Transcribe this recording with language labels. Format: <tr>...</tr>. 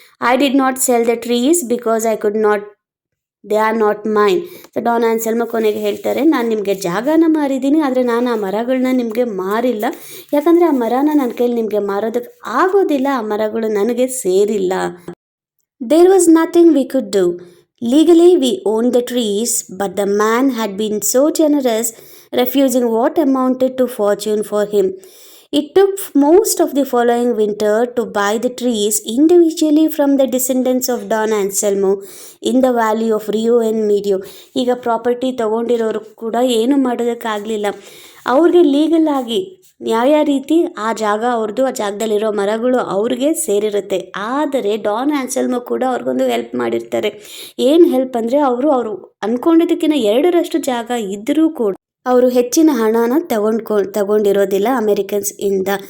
<en>I did not sell the trees because I could not, they are not mine.</en> <kn>So Don Anselmo ಕೊನೆಗೆ ಹೇಳ್ತಾರೆ, ನಾನು ನಿಮಗೆ ಜಾಗನ ಮಾರಿದ್ದೀನಿ, ಆದರೆ ನಾನು ಆ ಮರಗಳನ್ನ ನಿಮಗೆ ಮಾರಿಲ್ಲ, ಯಾಕಂದರೆ ಆ ಮರನ ನನ್ನ ಕೈಲಿ ನಿಮಗೆ ಮಾರೋದಕ್ಕೆ ಆಗೋದಿಲ್ಲ, ಆ ಮರಗಳು ನನಗೆ ಸೇರಿಲ್ಲ.</kn> <en>There was nothing we could do. Legally we owned the trees, but the man had been so generous, refusing what amounted to fortune for him. It took most of the following winter to buy the trees individually from the descendants of Don Anselmo in the valley of Rio and Medio.</en> <kn>ಈಗ property ತೊಗೊಂಡಿರೋರು ಕೂಡ ಏನು ಮಾಡೋದಕ್ಕಾಗಲಿಲ್ಲ, ಅವ್ರಿಗೆ legal ಆಗಿ ನ್ಯಾಯ ರೀತಿ ಆ ಜಾಗ ಅವ್ರದ್ದು, ಆ ಜಾಗದಲ್ಲಿರೋ ಮರಗಳು ಅವ್ರಿಗೆ ಸೇರಿರುತ್ತೆ. ಆದರೆ ಡಾನ್ ಆನ್ಸೆಲ್ಮೋ ಕೂಡ ಅವ್ರಿಗೊಂದು ಹೆಲ್ಪ್ ಮಾಡಿರ್ತಾರೆ. ಏನು ಹೆಲ್ಪ್ ಅಂದರೆ, ಅವರು ಅಂದ್ಕೊಂಡಿದ್ದಕ್ಕಿಂತ 2ರಷ್ಟು ಜಾಗ ಇದ್ದರೂ ಕೂಡ ಅವರು ಹೆಚ್ಚಿನ ಹಣನ ತಗೊಂಡಿರೋದಿಲ್ಲ ಅಮೇರಿಕನ್ಸ್ ಇಂದ.</kn>